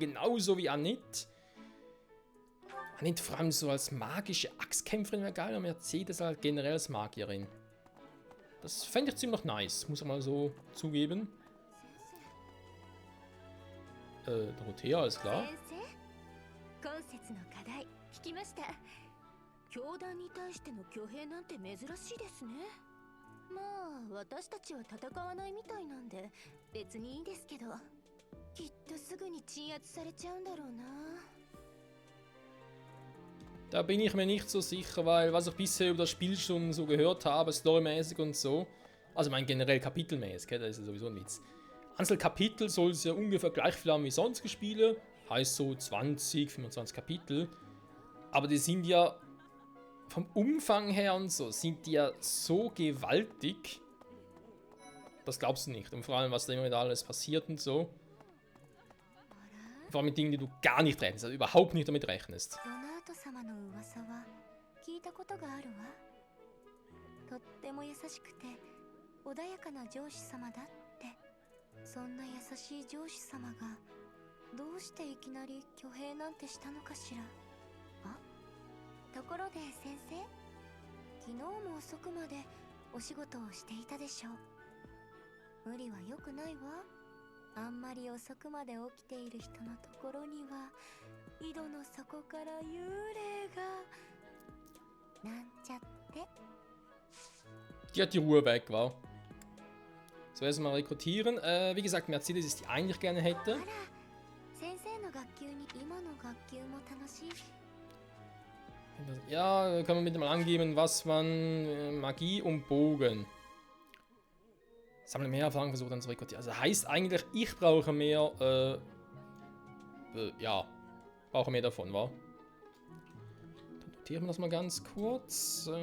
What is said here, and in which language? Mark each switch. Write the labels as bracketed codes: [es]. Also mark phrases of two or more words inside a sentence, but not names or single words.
[de] Genauso wie Annette. Annette vor allem so als magische Axtkämpferin wäre geil, und Mercedes halt generell als Magierin. Das fände ich ziemlich nice, muss ich mal so zugeben. Dorothea, alles klar. [ja] 今節の課題聞きました。教団に対しての挙兵なんて珍しいですね。まあ私たちは戦わないみたいなんで別にいいですけど、きっとすぐに鎮圧されちゃうんだろうな。 [de] Da bin ich mir nicht so sicher, weil was ich bisher über das Spiel schon so gehört habe, storymäßig und so, also mein generell kapitelmäßig, das ist ja sowieso ein Witz. Anzahl Kapitel soll es ja ungefähr gleich viel haben wie sonstige Spiele, heißt so 20, 25 Kapitel, aber die sind ja vom Umfang her und so, sind die ja so gewaltig, das glaubst du nicht, und vor allem was da immer wieder alles passiert und so. Vor allem mit Dingen, die du gar nicht rechnest, also überhaupt nicht damit rechnest. [ja] 様の噂は聞いたことがあるわ。とっても優しくて穏やかな上司様だって。そんな優しい上司様がどうしていきなり挙兵なんてしたのかしら。あ、ところで先生、昨日も遅くまでお仕事をしていたでしょう。無理は良くないわ。あんまり遅くまで起きている人のところには井戸の底から幽霊がなんちゃって。 [de] Die hat die Ruhe weg, war. So, erstmal rekrutieren. Wie gesagt, Mercedes ist die eigentlich gerne hätte. [ja] あら、先生の学級に今の学級も楽しい。 [de] Ja, können wir bitte mal angeben, was man Magie und Bogen. Sammle mehr Erfahrung, versuche dann zu rekrutieren. Also heißt eigentlich, ich brauche mehr, ja, brauche mehr davon, wa? Dann notieren wir das mal ganz kurz.